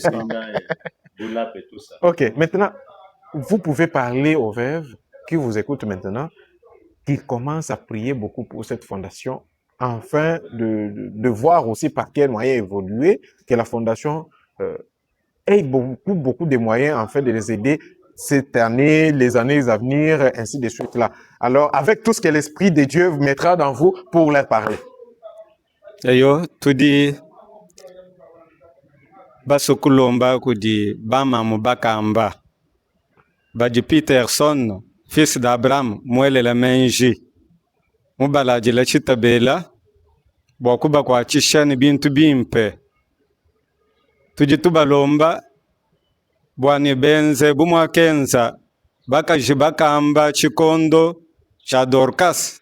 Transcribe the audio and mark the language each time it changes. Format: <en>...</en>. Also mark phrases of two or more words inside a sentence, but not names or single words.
<fr>Ok, maintenant, vous pouvez parler aux veuves qui vous écoutent maintenant, qui commence à prier beaucoup pour cette fondation, afin de voir aussi par quels moyens évoluer, que la fondation ait beaucoup de moyens en fait de les aider cette année, les années à venir, ainsi de suite là. Alors, avec tout ce que l'Esprit de Dieu mettra dans vous pour leur parler. Ayo, tu dis,</fr> <lua>basukulomba kudi bama mubakamba, baji Peterson, fils d'Abraham, mwele la menji. Mubalaji la chitabela, bokuba kwa chishani bintu bimpe. Tujituba lomba, bwani benze bumwa kenza, baka jibakamba chikondo cha Dorcas.</lua>